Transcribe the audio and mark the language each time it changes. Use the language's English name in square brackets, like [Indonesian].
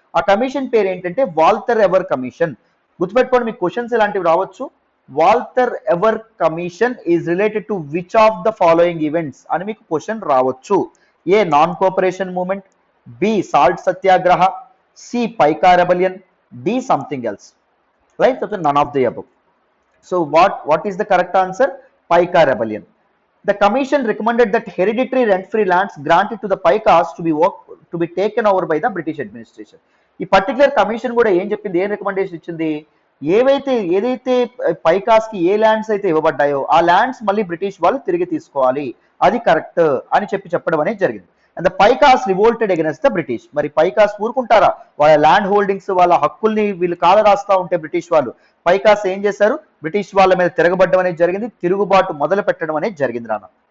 [Telugu] ఆ కమిషన్ పేరు ఏంటంటే వాల్టర్ ఎవర్ కమిషన్. గుర్తుపెట్టుకోండి, మీకు క్వశ్చన్స్ ఇలాంటివి రావచ్చు. [English] Walter Ewer commission is related to which of the following events [Telugu] అని మీకు క్వశ్చన్ రావచ్చు. [English] A non cooperation movement, B salt satyagraha, C Paika rebellion, D something else. Right, so none of the above. So what is the correct answer? Paika rebellion. The commission recommended that hereditary rent-free lands granted to the Paikas to be taken over by the British administration. [Telugu] ఈ particular commission కూడా ఏం చెప్పింది, ఏం recommendation ఇచ్చింది, ఏదైతే పైకాస్ కి ఏ lands అయితే ఇవ్వబడ్డాయో ఆ ల్యాండ్స్ మళ్ళీ బ్రిటిష్ వాళ్ళు తిరిగి తీసుకోవాలి, అది కరెక్ట్ అని చెప్పడం అనేది జరిగింది. [English] And the Paikas revolted against the British. [Telugu] మరి పైకాస్ ఊరుకుంటారా, వాళ్ళ ల్యాండ్ హోల్డింగ్స్, వాళ్ళ హక్కుల్ని వీళ్ళు కాల రాస్తా ఉంటే బ్రిటిష్ వాళ్ళు, పైకాస్ ఏం చేశారు, బ్రిటిష్ వాళ్ళ మీద తిరగబడడం అనేది జరిగింది, తిరుగుబాటు మొదలు పెట్టడం అనేది జరిగింది రానా.